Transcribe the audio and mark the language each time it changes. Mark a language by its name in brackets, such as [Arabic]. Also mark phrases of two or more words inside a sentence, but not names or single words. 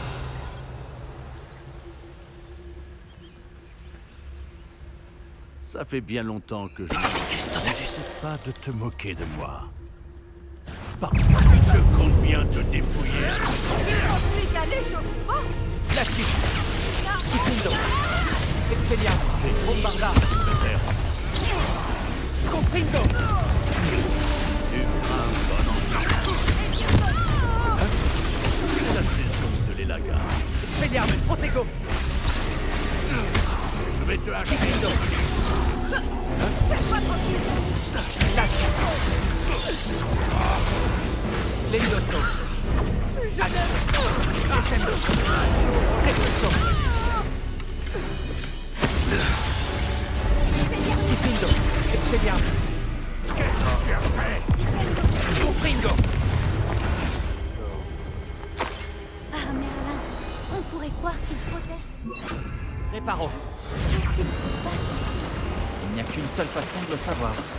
[French] Ça fait bien longtemps que je n'essaie pas de te moquer de moi. Je compte bien te dépouiller. Ensuite à l'échauffement. Plastis. Kifindo. Expelliarmus. Bombarda. Confringo. Tu feras un bon enfant. C'est la saison de l'élaga. Expelliarmus. Protego. Je vais te hacher. Fais-moi tranquille. Plastis. Lendoso. Action. Descendo. Repulso. Kifindo. Expelliarmus. Qu'est-ce que tu as fait? Confringo. Ah, Merlin, on pourrait croire qu'il protège. Reparo. Qu'est-ce qu'il se passe ici? Il n'y a qu'une seule façon de le savoir.